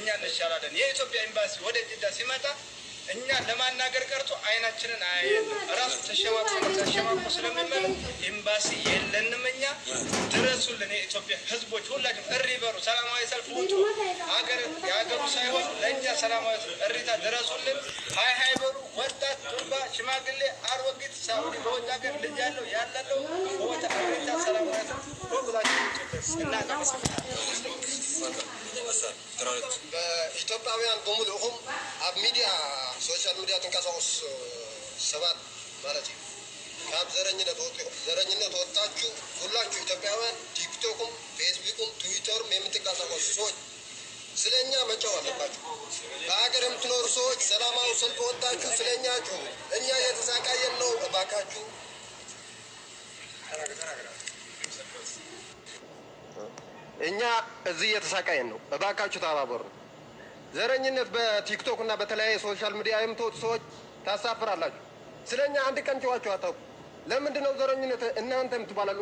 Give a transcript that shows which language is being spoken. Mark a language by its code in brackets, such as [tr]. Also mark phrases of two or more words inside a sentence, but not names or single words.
[am] እንሻላለን። የኢትዮጵያ ኤምባሲ ወደ ጅዳ ሲመጣ እኛ ለማናገር ቀርቶ አይናችንን አያየን። ራሱ ተሸማቆ ስለሚመለስ ኤምባሲ የለንም። እኛ ድረሱልን። የኢትዮጵያ ህዝቦች ሁላችሁም እሪ በሩ፣ ሰላማዊ ሰልፍ ውጡ። የሀገሩ ሳይሆን ለእኛ ሰላማዊ እሪታ ድረሱልን። ሀይ በሩ። ወጣት፣ ዱርባ፣ ሽማግሌ፣ አሮጊት፣ ሳኡዲ በውጭ ሀገር ልጅ ያለው ያለለው በወታ እሪታ ሰላማዊ ሁላችሁ በኢትዮጵያውያን [ti] በሙሉኹም ኣብ ሚድያ [en] social media [ti] ትንቀሳቀሱ ሰባት ማለት እዩ ካብ [am] ዘረኝነት ወጣችሁ ሁላችሁ ኢትዮጵያውያን ቲክቶክም ፌስቡክም ትዊተርም የምትንቀሳቀሱ ሰዎች ስለኛ መጫው አለባችሁ። በሀገር የምትኖሩ ሰዎች ሰላማዊ ሰልፍ ወጣችሁ ስለኛ ጩሁ። እኛ እየተሳቃየን ነው። እባካችሁ እኛ እዚህ እየተሳቃየን ነው። እባካችሁ ተባበሩ። ዘረኝነት በቲክቶክ እና በተለያየ [en] social media [am] የምትወጡ ሰዎች ታሳፍራላችሁ። ስለኛ አንድ ቀን ጨዋችሁ አታውቁ። ለምንድን ነው ዘረኝነት እናንተ የምትባላሉ?